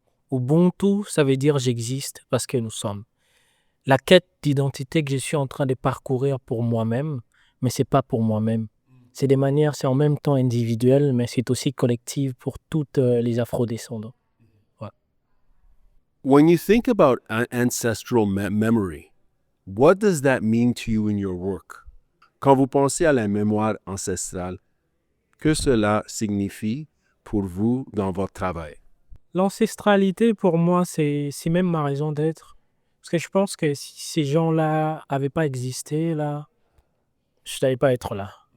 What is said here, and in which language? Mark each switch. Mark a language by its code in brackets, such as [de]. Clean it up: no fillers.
[fr] Ubuntu, ça veut dire j'existe parce que nous sommes. La quête d'identité que je suis en train de parcourir pour moi-même, mais c'est pas pour moi-même. C'est des manières, c'est en même temps individuel, mais c'est aussi collectif pour toutes les afro-descendants. [en] When you think about ancestral memory, what does that mean to you in your work? [fr] Quand vous pensez à la mémoire ancestrale, que cela signifie pour vous dans votre travail? L'ancestralité, pour moi, c'est même ma raison d'être. Parce que je pense que si ces gens-là n'avaient pas existé, là, je n'allais pas être là.